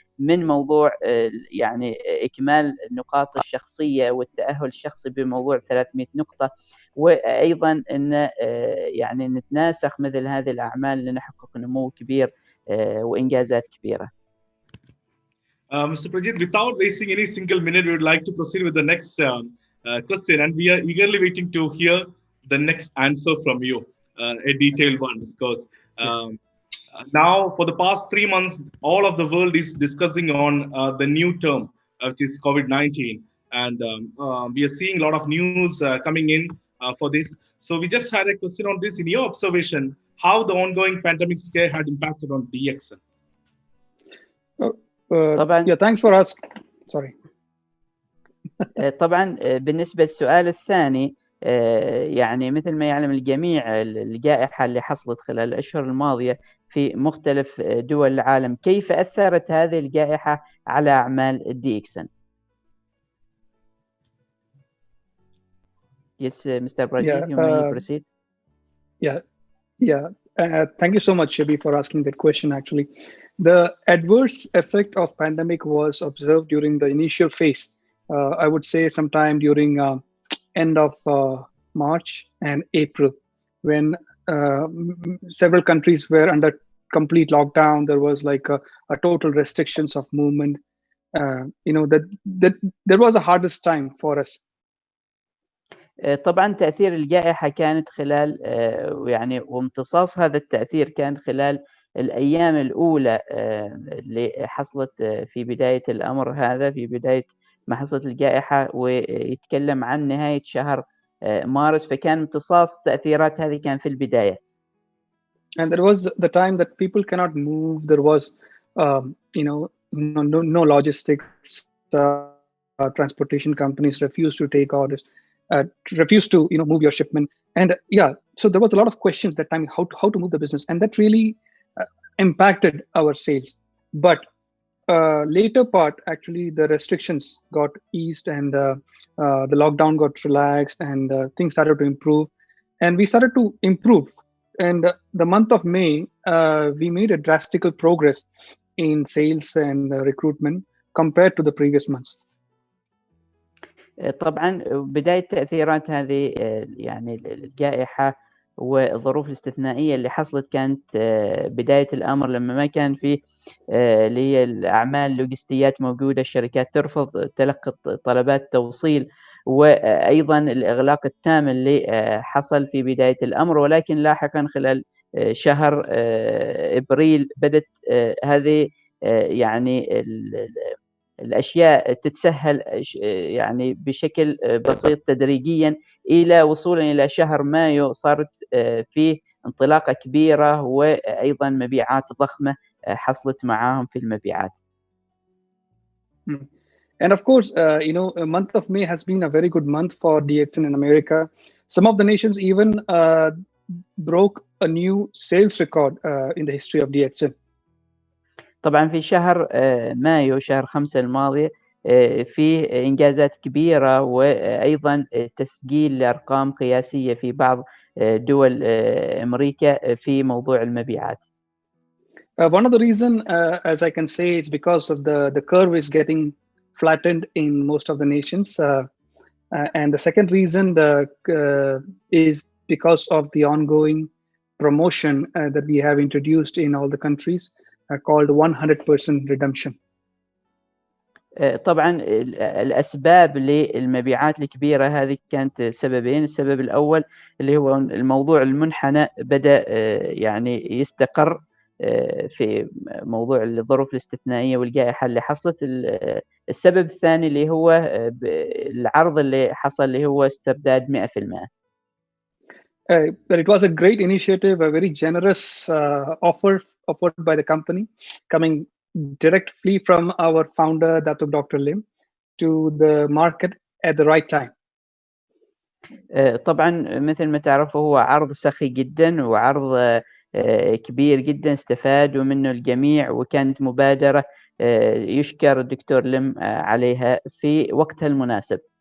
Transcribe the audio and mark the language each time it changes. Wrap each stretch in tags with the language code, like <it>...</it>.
<ar>من موضوع يعني إكمال النقاط الشخصية والتأهل الشخصي بموضوع 300 نقطة، وأيضا أن يعني نتناسخ مثل هذه الأعمال لنحقق نمو كبير وإنجازات كبيرة.</ar> <en>Mr. Prajith, without wasting any single minute, we would like to proceed with the next question, and we are eagerly waiting to hear the next answer from you, a detailed one, of course. Now, for the past 3 months, all of the world is discussing on the new term, which is COVID-19, and we are seeing a lot of news coming in for this. So, we just had a question on this. In your observation, how the ongoing pandemic scare had impacted on DXN?</en> <ar>طبعا</ar> <en>thanks for asking. Sorry.</en> <ar>طبعا بالنسبة للسؤال الثاني، يعني مثل ما يعلم الجميع الجائحة اللي حصلت خلال الأشهر الماضية في مختلف دول العالم، كيف أثرت هذه الجائحة على أعمال DXN?</ar> <en>Yes, Mr. Prajith, you may proceed. Thank you so much, Shabi, for asking that question. Actually, the adverse effect of pandemic was observed during the initial phase. I would say sometime during end of March and April, when several countries were under complete lockdown. There was like a total restrictions of movement. That was the hardest time for us.</en> <ar>طبعا تأثير الجائحة كانت خلال يعني وامتصاص هذا التأثير كان خلال الأيام الأولى اللي حصلت في بداية الأمر هذا، في بداية ما حصلت الجائحة، ويتكلم عن نهاية شهر مارس، فكان امتصاص التأثيرات هذه كان في البداية.</ar> <en>And there was the time that people cannot move. There was, no logistics. Transportation companies refused to take orders, refused to move your shipment, and so there was a lot of questions that time how to move the business, and that really impacted our sales. But later part, actually, the restrictions got eased, and the lockdown got relaxed, and things started to improve, and we started to improve. And the month of May, we made a drastic progress in sales and recruitment compared to the previous months.</en> <ar>طبعا بداية تأثيرات هذه يعني الجائحة والظروف الاستثنائية اللي حصلت كانت بداية الأمر لما ما كان في اللي هي الأعمال لوجستيات موجودة، الشركات ترفض تلقي طلبات توصيل، وأيضا الإغلاق التام اللي حصل في بداية الأمر. ولكن لاحقا خلال شهر إبريل بدأت هذه يعني الأشياء تتسهل يعني بشكل بسيط تدريجيا إلى وصولا إلى شهر مايو صارت فيه انطلاقة كبيرة، وأيضا مبيعات ضخمة حصلت معاهم في المبيعات.</ar> <en>And of course, a month of May has been a very good month for DXN in America. Some of the nations even broke a new sales record in the history of DXN.</en> <ar>طبعا في شهر مايو شهر 5 الماضي فيه إنجازات كبيرة، وأيضا تسجيل لأرقام قياسية في بعض دول أمريكا في موضوع المبيعات.</ar> <en>One of the reason, as I can say, is because of the curve is getting flattened in most of the nations, and the second reason is because of the ongoing promotion that we have introduced in all the countries called 100% redemption.</en> <ar>طبعا الأسباب للمبيعات الكبيرة هذه كانت سببين. السبب الأول اللي هو الموضوع المنحنى بدأ يعني يستقر في موضوع الظروف الاستثنائية والجائحة اللي حصلت. السبب الثاني اللي هو العرض اللي حصل اللي هو استرداد 100%.</ar> <en>But it was a great initiative, a very generous offer offered by the company, coming directly from our founder, Dr. Lim, to the market at the right time.</en> <ar>طبعا مثل ما تعرفوا هو عرض سخي جدا وعرض كبير جدا استفادوا منه الجميع، وكانت مبادرة يشكر الدكتور لم عليها في وقتها المناسب.</ar>